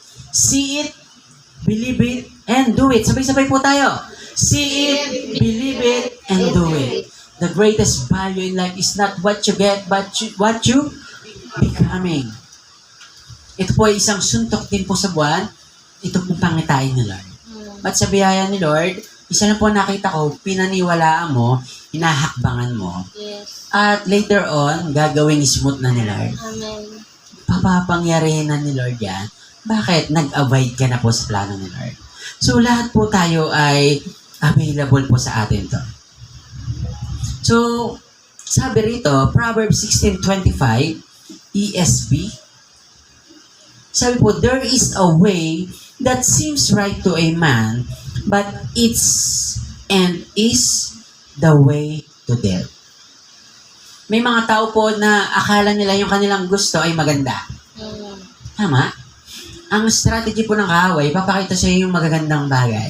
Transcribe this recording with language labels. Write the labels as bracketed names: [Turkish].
[English] See it, believe it, and do it. [Filipino] Sabay-sabay po tayo. [English] See it, believe it, and do it. The greatest value in life is not what you get, but what you becoming. [Filipino] Ito po ay isang suntok din po sa buwan. Ito po pangitain ni Lord. At sa biyaya ni Lord, isa na po nakita ko, pinaniwalaan mo, hinahakbangan mo. [English] Yes. [Filipino] At later on, gagawin smooth na ni Lord. Amen. Papapangyarihin na ni Lord yan. Bakit? Nag-abide ka na po sa plano ni Lord. So, lahat po tayo ay available po sa atin to. So, sabi rito, Proverbs 16:25, ESV, sabi po, [English] there is a way that seems right to a man, but its end is the way to death. [Filipino] May mga tao po na akala nila yung kanilang gusto ay maganda. Tama? Ang strategy po ng kaaway, papakita sa iyo yung magagandang bagay.